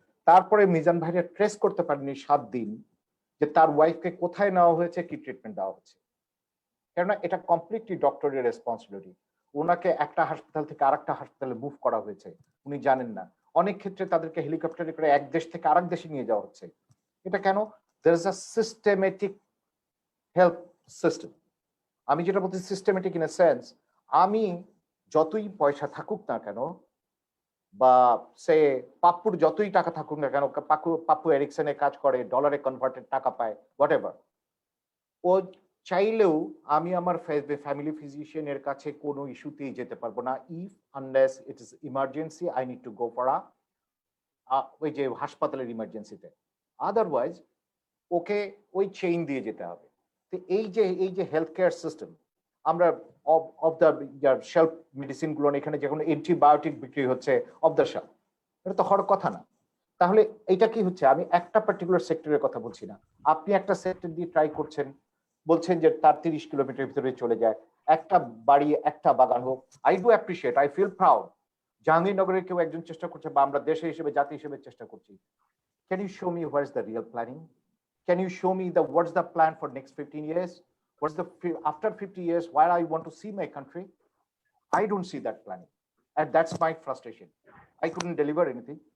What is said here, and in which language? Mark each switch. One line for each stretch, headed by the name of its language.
Bangla: তারপরে মিজান ভাইরা ট্রেস করতে পারেনি 7 দিন যে তার ওয়াইফকে কোথায় নেওয়া হয়েছে, কি ট্রিটমেন্ট দেওয়া হচ্ছে, কেননা এটা কমপ্লিটলি ডক্টরের রেসপন্সিবিলিটি। ওনাকে একটা হাসপাতাল থেকে আরেকটা হাসপাতালে মুভ করা হয়েছে, উনি জানেন না। অনেক ক্ষেত্রে তাদেরকে হেলিকপ্টারে করে এক দেশ থেকে আরেক দেশে নিয়ে যাওয়া হচ্ছে। এটা কেন?
English: there is a systematic health system.
Bangla: আমি যেটা বলছি সিস্টেমেটিক
English: in a sense,
Bangla: আমি যতই পয়সা থাকুক না কেন, বা সে পাপ্পুর যতই টাকা থাকুক না কেন, পাপ্পু এরিকসনে কাজ করে, ডলারে কনভার্টেড টাকা পায়, হোয়াট এভার, ও চাইলেও আমি আমার ফ্যামিলি ফিজিশিয়ানের কাছে কোনো ইস্যুতেই যেতে পারবো না,
English: if unless it is emergency, I need to go for
Bangla: ওই যে হাসপাতালের ইমার্জেন্সিতে, আদারওয়াইজ ওকে ওই চেইন দিয়ে যেতে হবে। তো এই যে হেলথ কেয়ার সিস্টেম, আমরা অফ দ্য শেলফ মেডিসিন গুলো এখানে যখন অ্যান্টিবায়োটিক বিক্রি হচ্ছে অফ দ্য শেলফ, এটা তো হওয়ার কথা না। তাহলে এটা কি হচ্ছে? আমি একটা পার্টিকুলার সেক্টরের কথা বলছি না, আপনি একটা সেক্টর দিয়ে ট্রাই করছেন, বলছেন যে তার 30 কিলোমিটার ভিতরে চলে যায়, একটা বাড়ি একটা বাগান হোক।
English: I do appreciate, I feel proud,
Bangla: জাহাঙ্গীরনগরের কেউ একজন চেষ্টা করছে, বা আমরা দেশে হিসেবে জাতি হিসেবে চেষ্টা করছি।
English: Can you show me what is the real planning? Can you show me what's the plan for next 15 years? What's the after 50 years where I want to see my country? I don't see that planning, and that's my frustration. I couldn't deliver anything.